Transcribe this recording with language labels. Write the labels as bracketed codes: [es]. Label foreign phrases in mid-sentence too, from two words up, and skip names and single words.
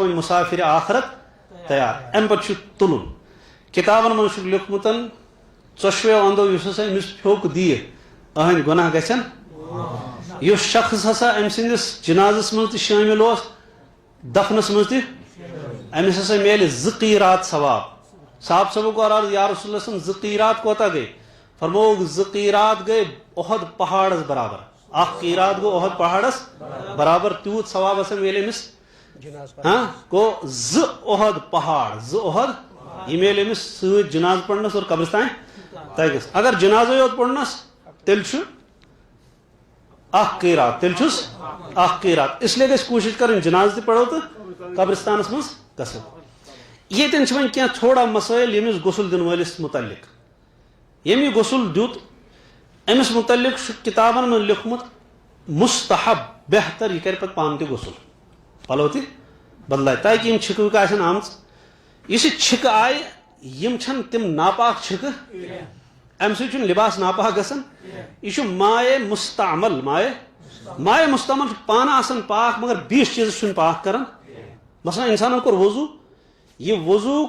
[ks] وۄنۍ مُسافِرِ آخرت تیار امہِ پتہٕ چھُ تُلُن کِتابن منٛز چھُکھ لیوٗکھمُت ژۄشوٕیو انٛدو یُس ہسا أمِس پھیوٚک دِیہِ أہنٛدۍ گۄناہ گژھن یُس شخص ہسا أمۍ سٕنٛدِس جنازس منٛز تہِ شٲمِل اوس دفنس منٛز تہِ أمِس ہسا میلہِ 2 قیٖرات ثواب صاحب صٲبُک اور عرض یا رسول اللہ صٲب 2 قیٖرات کوتاہ گٔے فرمووُکھ 2 قیٖرات گٔے اُحد پہاڑس برابر اکھ قیٖرات گوٚو اُحد پہاڑس برابر تیوٗت ثواب ہسا میلہِ أمِس گوٚو 2 اُحد پہاڑ 2 اُحد یہِ میلہِ أمِس سۭتۍ جناز پرنس اور قبرستان تگس اگر جنازے یوت پرنس تیٚلہِ چھُ اکھ قیٖرات تیٚلہِ چھُس اکھ قیٖرات [ur] اس لیے [ks] گژھِ کوٗشش کرٕنۍ جناز تہِ پرو تہٕ قبرستانس منٛز گژھو یتن چھ وۄنۍ کینٛہہ تھوڑا مسائل ییٚمِس غسل دِنہٕ وٲلِس متعلق ییٚمۍ یہِ غسل دیُت أمِس متعلق چھُ کِتابن منٛز لیوٗکھمُت مستحب بہتر یہِ کرِ پتہٕ پانہٕ تہِ غسل پلو تہِ بدلایہِ تاکہِ یِم چھِکہٕ وِکہٕ آسن آمژٕ یُس یہِ چھِکہٕ آیہِ یِم چھنہٕ تِم ناپاک چھِکہٕ امہِ سۭتۍ چھُنہٕ لباس ناپاک گژھان یہِ چھُ مایے مستعمل مایے مستعمل چھُ پانہٕ آسان پاک مگر بیٚیِس چیٖزس چھُنہٕ پاک کران مثلاً انسانن کوٚر وضوٗ یہ وضوٗک